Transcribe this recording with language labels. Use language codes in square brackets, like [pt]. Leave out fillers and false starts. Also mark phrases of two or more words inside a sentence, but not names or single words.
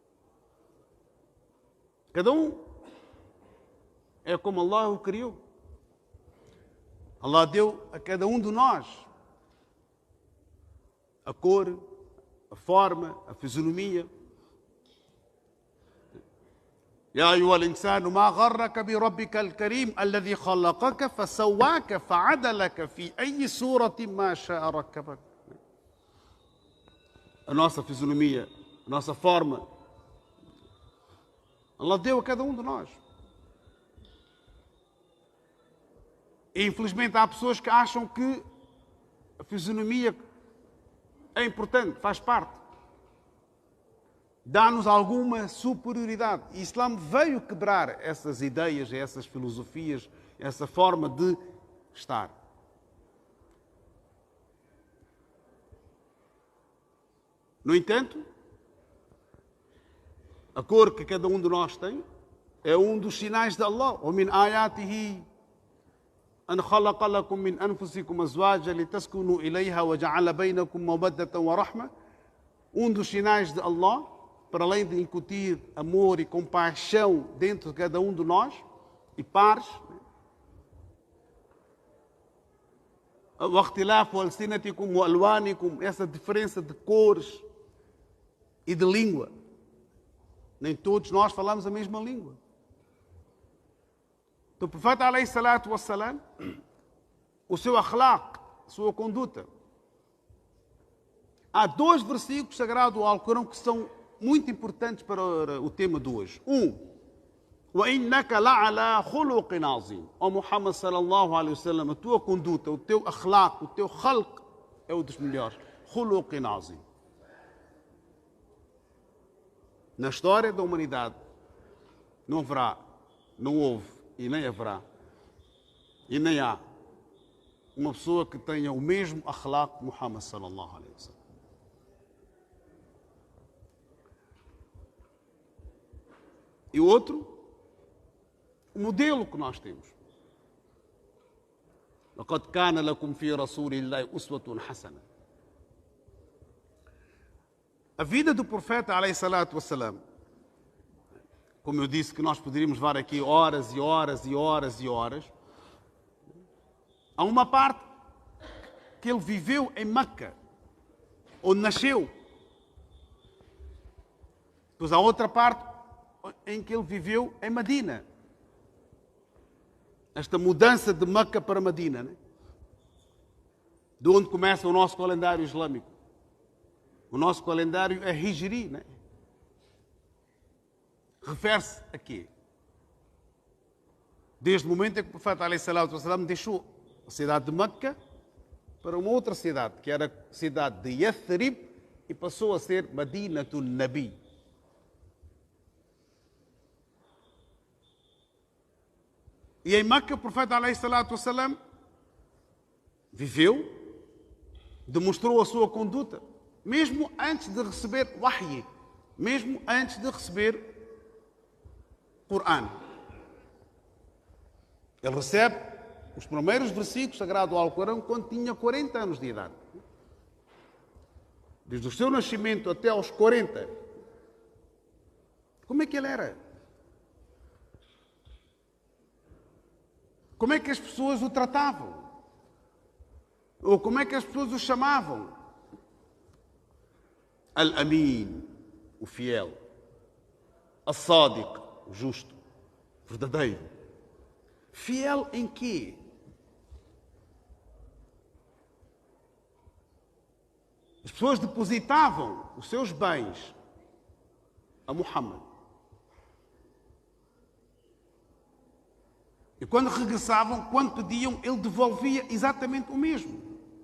[pt] Cada um é como Allah o criou. Allah deu a cada um de nós a cor, a forma, a fisionomia. [ar] يا أيها الإنسان ما غرك بربك الكريم الذي خلقك فسواك فعدلك في أي صورة ما شاء ركبك. [pt] A nossa fisionomia, a nossa forma, Allah deu a cada um de nós. E infelizmente há pessoas que acham que a fisionomia é importante, faz parte. Dá-nos alguma superioridade. E o Islã veio quebrar essas ideias, essas filosofias, essa forma de estar. No entanto, a cor que cada um de nós tem é um dos sinais de Allah. [ar] وَمِنْ آيَاتِهِ أَنْ خَلَقَ لَكُم مِّنْ أَنفُسِكُمْ أَزْوَاجًا لِتَسْكُنُوا إِلَيْهَا وَجَعَلَ بَيْنَكُم مَّوَدَّةً وَرَحْمَةً. [pt] Um dos sinais de Allah, para além de incutir amor e compaixão dentro de cada um de nós, e pares, [ar] واختلاف ألسنتكم وألوانكم, [pt] essa diferença de cores e de língua. Nem todos nós falamos a mesma língua. Então, o profeta [ar] عليه الصلاة والسلام, [pt] o seu akhlaq, a sua conduta. Há 2 versículos sagrados do Alcorão que são muito importantes para o tema de hoje. [ar] وَإِنَّكَ لَعَلَى خُلُقٍ عَظِيمٍ. [pt] Ó Muhammad [ar] صلى الله عليه وسلم, [pt] a tua conduta, o teu akhlaq, o teu khalq é um dos melhores. [ar] خُلُقٍ عَظِيمٍ. [pt] Na história da humanidade não haverá, não houve e nem haverá e nem há uma pessoa que tenha o mesmo akhlaq de Muhammad [ar] صلى الله عليه وسلم. [pt] E outro, o modelo que nós temos. [ar] لَقَدْ كَانَ لَكُمْ فِي رَسُولِ اللَّهِ أُسْوَةٌ حَسَنَةٌ. [pt] A vida do profeta, [ar] عليه الصلاة والسلام, [pt] como eu disse que nós poderíamos levar aqui horas e horas e horas e horas, há uma parte que ele viveu em Meca, onde nasceu. Depois há outra parte em que ele viveu em Medina. Esta mudança de Meca para Medina, né? De onde começa o nosso calendário islâmico. O nosso calendário é Hijri, né? Refere-se a quê? Desde o momento em que o profeta [ar] عليه الصلاة والسلام [pt] deixou a cidade de Meca para uma outra cidade, que era a cidade de Yathrib, e passou a ser Madinatun Nabi. E em Meca o profeta [ar] عليه الصلاة والسلام [pt] viveu, demonstrou a sua conduta, mesmo antes de receber Wahy, mesmo antes de receber Corão. Ele recebe os primeiros versículos sagrados do Alcorão quando tinha 40 anos de idade. Desde o seu nascimento até aos 40. Como é que ele era? como é que as pessoas o tratavam? Ou como é que as pessoas o chamavam? Al-Amin, o fiel. Al-Sadiq, o justo, verdadeiro. Fiel em quê? As pessoas depositavam os seus bens a Muhammad. E quando regressavam, quando pediam, ele devolvia exatamente o mesmo.